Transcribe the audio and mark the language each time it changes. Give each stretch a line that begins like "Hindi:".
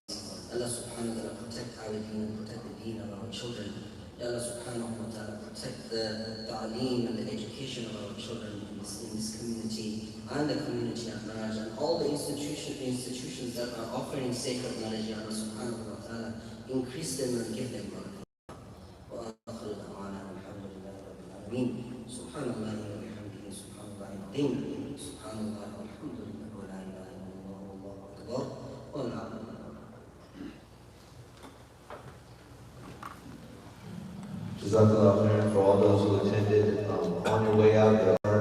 English: Allah subhanahu wa ta'ala protect our deen and protect the deen of our children. Allah subhanahu wa ta'ala protect the ta'aleem and the education of our children in this community and the community at large and all the institutions that are offering sacred knowledge. Allah subhanahu wa ta'ala increase them and give them barakah.
Arabic: وآخر دعوانا الحمد لله رب العالمين سبحان الله وبحمده سبحان الله العظيم سبحان الله والحمد لله ولا إله إلا الله والله أكبر والعظيم.
English: Jazakallah khairan for all those who attended. On your way out,